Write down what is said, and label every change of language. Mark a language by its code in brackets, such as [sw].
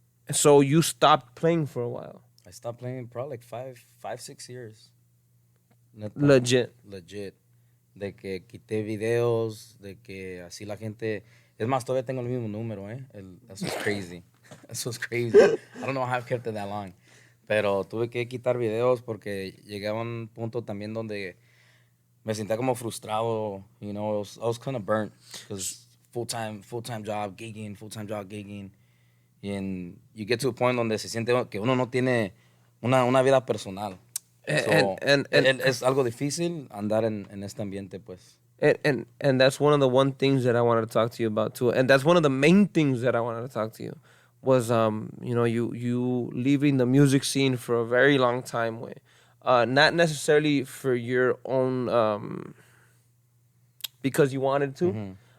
[en] So you stopped playing for a while. I stopped playing probably like 5, 6 years. [es] Neta. [en] Legit. [es] De que quité videos, de que así la gente... Es más, todavía tengo el mismo número, ¿eh? Eso es crazy. Eso es crazy. [en] I don't know how I've kept it that long. [es] Pero tuve que quitar videos porque llegué a un punto también donde me sentía como frustrado. [en] You know, I was kind of burnt. Because full-time job, gigging. And you get to a point [es] donde se siente que uno no tiene una vida personal. [en] So, And- [es] es algo difícil andar en este ambiente, pues. [en] And that's one of the one things that I wanted to talk to you about too. And that's one of the main things that I wanted to talk to you was you know, you leaving the music scene for a very long time way. Not necessarily for your own because you wanted to.